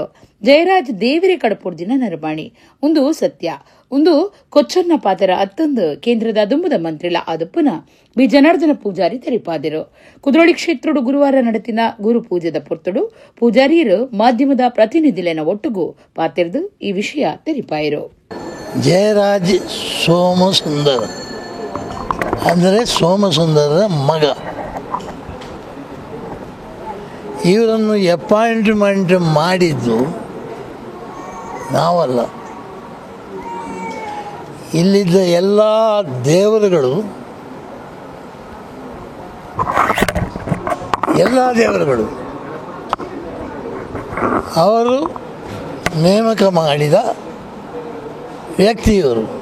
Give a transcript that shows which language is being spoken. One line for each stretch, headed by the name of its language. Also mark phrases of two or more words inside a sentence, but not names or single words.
Tulu: ಜಯರಾಜ್ ದೇವರೇ ಕಡಪುರ್ದಿನ ನರಬಾಣಿ ಒಂದು ಸತ್ಯ ಒಂದು ಕೊಚ್ಚನ್ನ ಪಾತರ ಅತ್ತಂದು ಕೇಂದ್ರದ ದುಂಬದ ಮಂತ್ರಿಲ ಅದುಪ್ಪನ ಬಿ ಜನಾರ್ದನ ಪೂಜಾರಿ ತೆರಿಪಾದರು. ಕುದ್ರೋಳಿ ಕ್ಷೇತ್ರಡು ಗುರುವಾರ ನಡೆತಿನ ಗುರು ಪೂಜೆದ ಪೊರ್ತುಡು ಪೂಜಾರಿಯರು ಮಾಧ್ಯಮದ ಪ್ರತಿನಿಧಿಲೇನ ಒಟ್ಟುಗೂ ಪಾತಿರ್ದು ಈ ವಿಷಯ ತೆರಿಪಾಯರು.
Kannada: ಜಯರಾಜ್ ಸೋಮಸುಂದರ ಅಂದರೆ ಸೋಮಸುಂದರರ ಮಗ. ಇವರನ್ನು ಅಪಾಯಿಂಟ್ಮೆಂಟ್ ಮಾಡಿದ್ದು ನಾವಲ್ಲ. ಇಲ್ಲಿದ್ದ ಎಲ್ಲ ದೇವರುಗಳು ಅವರು ನೇಮಕ ಮಾಡಿದ ವ್ಯಕ್ತಿಯವರು.